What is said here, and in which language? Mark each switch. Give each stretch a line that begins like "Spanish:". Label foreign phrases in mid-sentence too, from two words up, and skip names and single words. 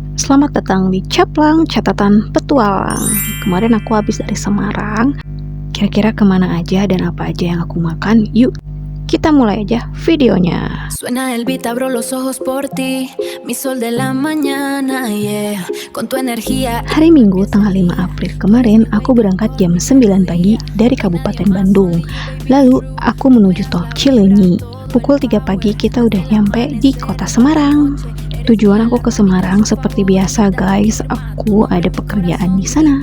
Indonesian: Selamat datang di Caplang Catatan Petualang. Kemarin aku habis dari Semarang. Kira-kira kemana aja dan apa aja yang aku makan? Yuk, kita mulai aja videonya.
Spanish: Suena el beat, abro los ojos por ti, mi sol de la mañana, yeah, con tu energía.
Indonesian: Hari Minggu tanggal 5 April kemarin, aku berangkat jam 9 pagi dari Kabupaten Bandung. Lalu, aku menuju tol Cileunyi. Pukul 3 pagi kita udah nyampe di kota Semarang. Tujuan aku ke Semarang seperti biasa guys, aku ada pekerjaan di sana.